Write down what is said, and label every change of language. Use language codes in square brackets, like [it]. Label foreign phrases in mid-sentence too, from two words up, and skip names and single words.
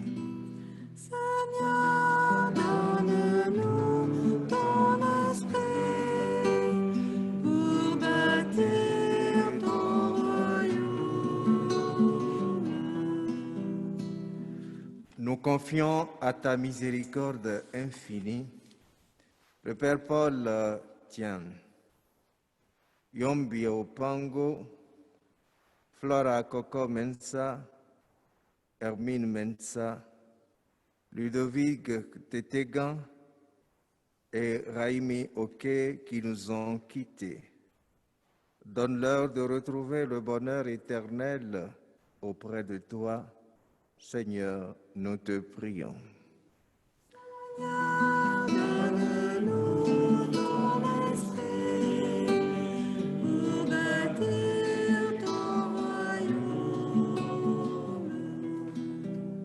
[fr] Seigneur, donne-nous ton esprit pour bâtir ton royaume. Nous confions à ta miséricorde infinie le Père Paul Tian, Yombi Opango, Flora Coco Mensa, Hermine Mensa, Ludovic Tétégan et Raimi Oké qui nous ont quittés. Donne-leur de retrouver le bonheur éternel auprès de toi. Seigneur, nous te prions. Donne-nous ton esprit pour bâtir ton royaume.